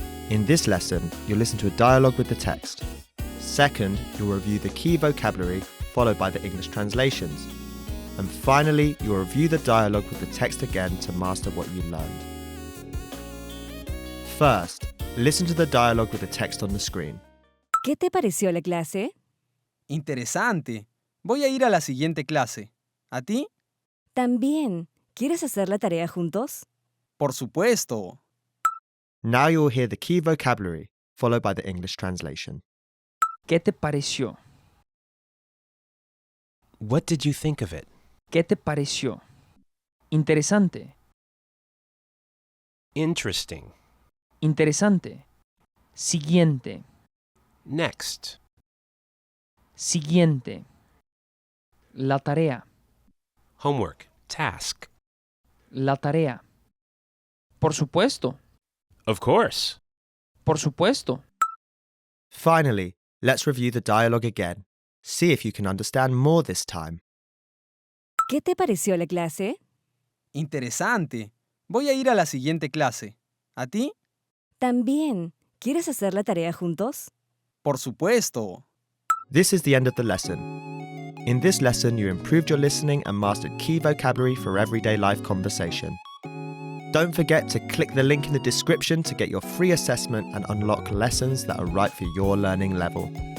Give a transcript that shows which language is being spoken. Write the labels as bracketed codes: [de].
[en] In this lesson, you'll listen to a dialogue with the text. Second, you'll review the key vocabulary, followed by the English translations. And finally, you'll review the dialogue with the text again to master what you learned. First, listen to the dialogue with the text on the screen. [es] ¿Qué te pareció la clase? Interesante. Voy a ir a la siguiente clase. ¿A ti? También. ¿Quieres hacer la tarea juntos? Por supuesto. [en] Now you'll hear the key vocabulary, followed by the English translation. [es] ¿Qué te pareció? [en] What did you think of it? [es] ¿Qué te pareció? Interesante. [en] Interesting. [es] Interesante. Siguiente. [en] Next. [es] Siguiente. La tarea. [en] Homework. Task. [es] La tarea. Por supuesto. [en] Of course. [es] Por supuesto. [en] Finally, let's review the dialogue again. See if you can understand more this time. [es] ¿Qué te pareció la clase? Interesante. Voy a ir a la siguiente clase. ¿A ti? También. ¿Quieres hacer la tarea juntos? Por supuesto. [en] This is the end of the lesson. In this lesson, you improved your listening and mastered key vocabulary for everyday life conversation. Don't forget to click the link in the description to get your free assessment and unlock lessons that are right for your learning level.